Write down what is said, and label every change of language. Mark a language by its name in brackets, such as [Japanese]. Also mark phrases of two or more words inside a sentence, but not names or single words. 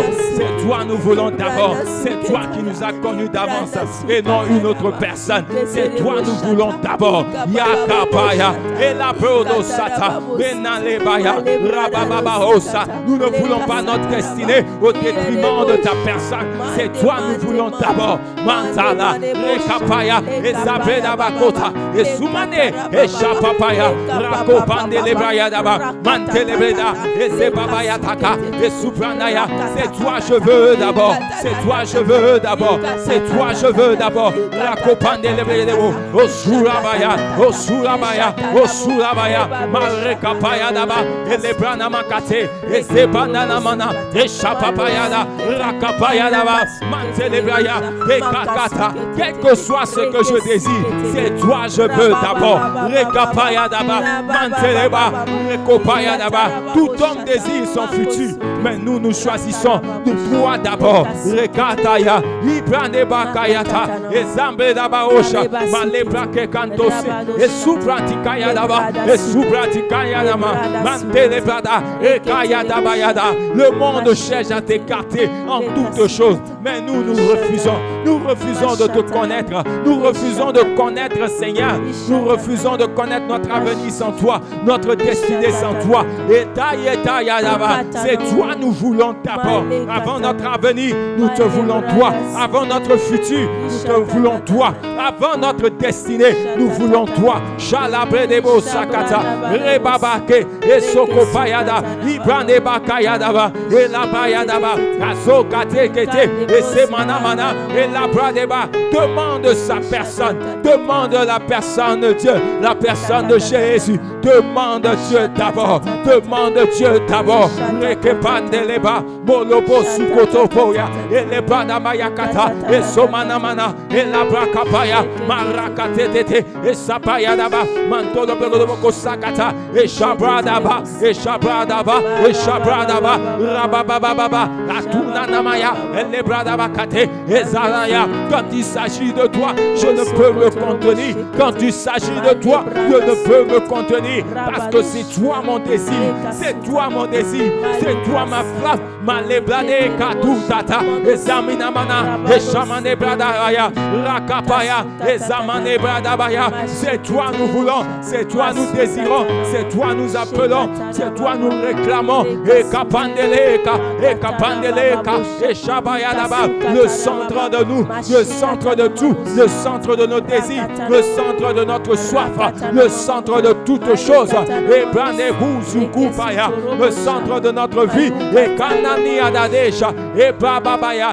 [French] C'est toi nous voulons d'abord. C'est toi qui nous as connus d'avance et non une autre personne. C'est toi nous voulons d'abord. d'abord. Yakapaya, et la Brodosata, Benalebaya, Rabababaosa. Nous ne voulons pas notre destinée au détriment de ta personne. C'est toi nous voulons d'abord. Mantala, Rekapaya, et Zabeda Bakota, et Soumane, et Chapapaya, Rakopande Lebraya Daba, Mantelebreda, et Zebabaya Taka, et Supranaya. C'est toi je veux d'abord. C'est toi je veux d'abord. C'est toi je veux d'abord. Rakopande Lebreda, O Surabaya, O Surabaya, O Surabaya, Marekapaya Daba, et Lebrana Makate, et Zebanana Mana, et Chapapaya Daba, Rakapaya Daba, Mantelebraya, et Kakata. Quel que soit ce que je désire, c'est toi je veux d'abord. Rekapaya Daba, Manteleba, Rekopaya Daba. Tout homme désire son futur, mais nous choisissons toi d'abord. Rekataya, Ibraneba Kayata, et Zambe Daba Osha, Malebra Kekantose, et Supratikaya Daba, et Supratikaya Dama, Mantelebrada, et Kaya Daba Yada. Le monde cherche à t'écarter en toutes choses, mais nous refusons. Nous refusons de te connaître. Nous refusons de connaître, Seigneur. Nous refusons de connaître notre avenir sans toi, notre destinée sans toi. C'est toi nous voulons d'abord. Avant notre avenir, nous te voulons toi. Avant notre futur, nous te voulons toi. Avant notre destinée, nous voulons toi. Shalabredebo Sakata, Rebabake, et Sokopayada, Ibraneba Kayadaba, et la Bayadaba, Azokate Kete, et Semanamana, et la Bradeba. Demande sa personne. Demande la personne de Dieu. La personne de Jésus. Demande Dieu d'abord. Demande Dieu d'abord. Rekepandeleba, Bolobo Sukotopoya, et les Banamayakata, et Somanamana, et la Brakapaya, Marakatete, et Sapayadaba, Mantolo Beloboko Sakata, et Shabradaba, et Shabradaba, et Shabradaba, Rabababa, Atunanamaya, et les Bradabakate, et Zaraya. Quand il s'agit de toi, je ne peux me contenir. Quand il s'agit de toi, je ne peux me contenir. Parce que c'est toi mon désir. C'est toi mon désir. C'est toi ma flamme. Ma leblane katutata. Et Zaminamana. Et Shamane Bradaya. Rakapaya. Et Zamane Bradabaya. C'est toi nous voulons. C'est toi nous désirons. C'est toi nous appelons. C'est toi nous réclamons. Et Kapandeleka. Et Kapandeleka. Et Shabaya là-bas. Le centre de nous. Le centre de tout, le centre de nos désirs, le centre de notre soif, le centre de toutes choses, et le centre de notre vie, et Kanani Adadesha, et Bababaya.